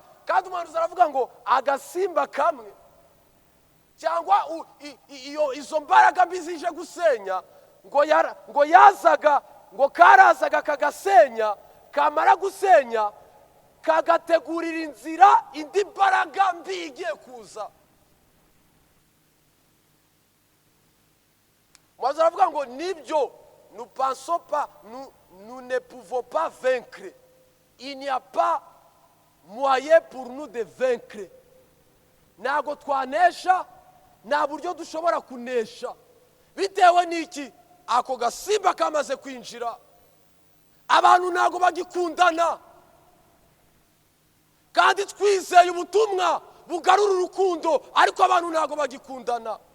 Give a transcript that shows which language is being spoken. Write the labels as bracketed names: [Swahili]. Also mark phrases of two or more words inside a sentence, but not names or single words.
[Kinyarwanda] Kandi umuhanuzi aravuga ngo agasimba kamwe cyangwa izo mbaraga mbi zije gusenya, ngo yazaga, ngo karazaga kagasenya, kamara gusenya kagategurira inzira indi mbaraga mbi igiye kuza. Umuhanuzi aravuga ngo nibyo, [French] nous pensons pas, nous ne pouvons pas vaincre. Il n'y a pas moyen pour nous de vaincre. [Kinyarwanda] Ntago twanesha, nta buryo dushobora kunesha. Bitewe n'iki? Ako gasimba kamaze kwinjira, abantu ntago bagikundana. Kandi twizeye ubutumwa bugarura urukundo, ariko abantu ntago bagikundana.